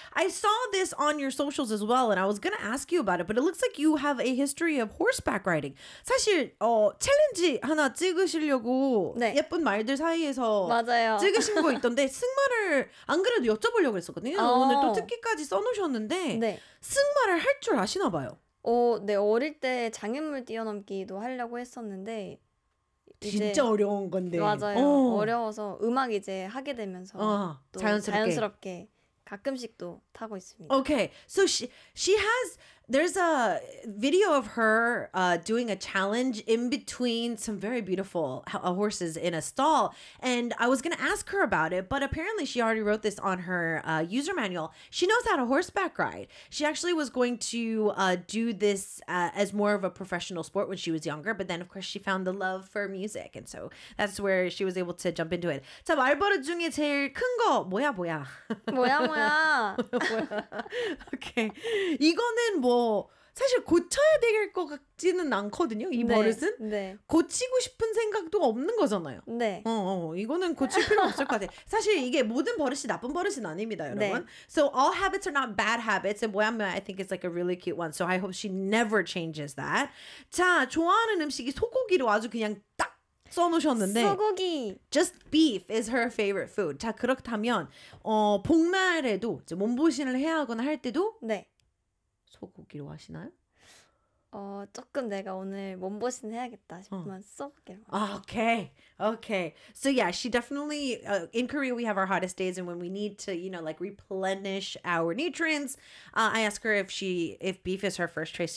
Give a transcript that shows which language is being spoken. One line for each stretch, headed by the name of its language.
English: I saw this on your socials as well, and I was going to ask you about it, but it looks like you have a history of horseback riding.
Korean: 사실, 챌린지 하나 찍으시려고 네. 예쁜 말들 사이에서 맞아요. 찍으신 거 있던데, 승마를 안 그래도 여쭤보려고 했었거든요. 오늘 또 특기까지 써놓으셨는데, 네. 승마를 할 줄 아시나 봐요. 네, 어릴 때 장애물 뛰어넘기도 하려고 했었는데, 진짜 어려운 건데 맞아요 오. 어려워서 음악 이제 하게 되면서 또 자연스럽게 가끔씩 또 타고 있습니다.
English: Okay, so she has there's a video of her doing a challenge in between some very beautiful horses in a stall, and I was gonna ask her about it, but apparently she already wrote this on her user manual. She knows how to horseback ride. She actually was going to do this as more of a professional sport when she was younger, but then of course she found the love for music, and so that's where she was able to jump into it.
Korean: 자, 말버릇 중에 제일 큰 거 뭐야? 뭐야? Okay, 이거는 뭐 사실 고쳐야 될 것 같지는 않거든요. 이 네, 버릇은 네. 고치고 싶은 생각도 없는 거잖아요. 네. 이거는 고칠 필요 없을 것 같아요. 사실 이게 모든 버릇이 나쁜 버릇은 아닙니다, 여러분. 네.
English: So all habits are not bad habits. And 뭐야, I think it's like a really cute one. So I hope she never changes that.
Korean: 자, 좋아하는 음식이 소고기로 아주 그냥 딱 써놓으셨는데 소고기.
English: Just beef is her favorite food.
Korean: 자, 그렇다면 복날에도 이제 몸보신을 해야 하거나 할 때도 네. 소고기로 하시나요? 조금 내가 오늘 몸보신 해야겠다 싶으면 소고기로.
English: Okay. So yeah, she definitely, in Korea we have our hottest days, and when we need to, you know, like replenish our nutrients, I ask her if beef is her first choice.